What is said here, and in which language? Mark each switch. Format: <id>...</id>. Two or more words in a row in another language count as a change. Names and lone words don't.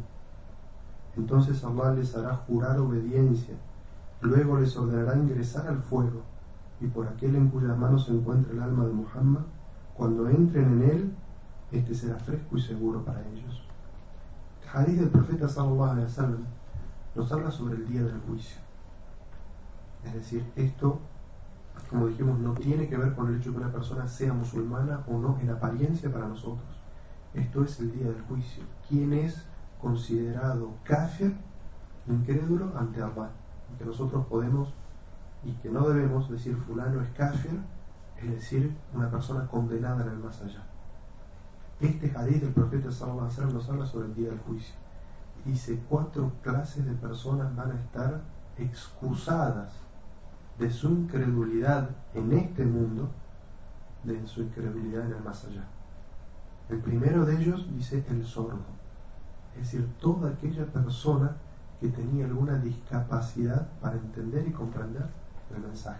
<es>Entonces Allah les hará jurar obediencia, luego les ordenará ingresar al fuego, y por aquel en cuyas manos se encuentra el alma de Muhammad, cuando entren en él, este será fresco y seguro para ellos. El hadith del profeta</es> <ar>صلى الله عليه وسلم</ar> <es>nos habla sobre el día del juicio. Es decir, esto, como dijimos, no tiene que ver con el hecho de que una persona sea musulmana o no en apariencia para nosotros. Esto es el día del juicio. ¿Quién es considerado kafir, incrédulo ante Allah? Que nosotros podemos y que no debemos decir fulano es kafir, es decir, una persona condenada en el más allá. Este hadith del profeta</es> <ar>صلى الله عليه وسلم</ar> <es>nos habla sobre el día del juicio. Dice 4 clases de personas van a estar excusadas de su incredulidad en este mundo, de su incredulidad en el más allá. El primero de ellos dice el sordo, es decir, toda aquella persona que tenía alguna discapacidad para entender y comprender el mensaje.</es>